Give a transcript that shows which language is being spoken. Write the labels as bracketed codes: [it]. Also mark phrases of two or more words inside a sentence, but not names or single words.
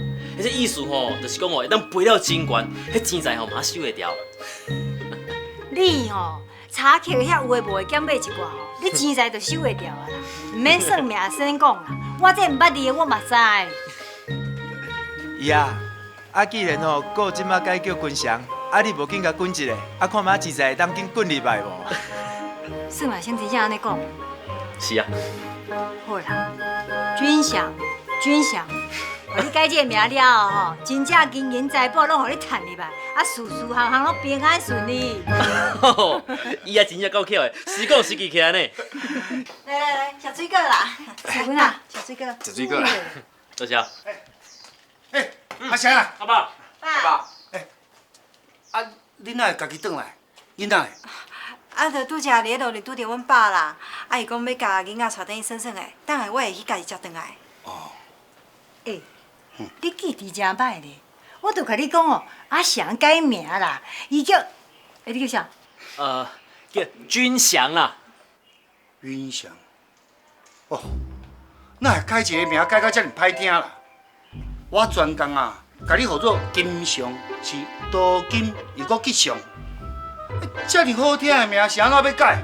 [nan] 迄个意思吼，就是讲吼，会当飞了真悬，迄钱财吼嘛收会掉。你吼，查克遐有诶无诶减买一寡吼，你钱财就收会掉啊啦，唔免算命先讲啦。我这毋捌你诶，我嘛知。伊啊，啊既然吼，哥即马改叫君祥，啊你无紧甲滚一个，啊看嘛钱财会当紧滚入来无？算命先生才安尼讲。是啊。好啦，君祥，君祥，互你改这个名了吼，真正金银财宝拢互你赚入来，啊，事事项项拢平安顺利。伊也真正够巧的，实讲实记起来呢。来来来，小水果啦，小文啊，小水果，小水果啦。多谢。阿翔啊，阿爸，爸，爸，啊，你哪会家己转来？囡仔的？啊，着拄则伫咧路里拄着阮爸啦，啊，伊讲要甲囡仔带等伊算算的，等下我会去家己接转来。哦。你记忆真歹咧，我都甲你讲哦，阿翔改名啦，伊叫，你叫啥？叫君祥啦。云翔。哦，哪会改一个名改到遮尔歹听啦？我专工啊，甲你号做金祥，是多金又搁吉祥。遮尔好听的名是安怎要改？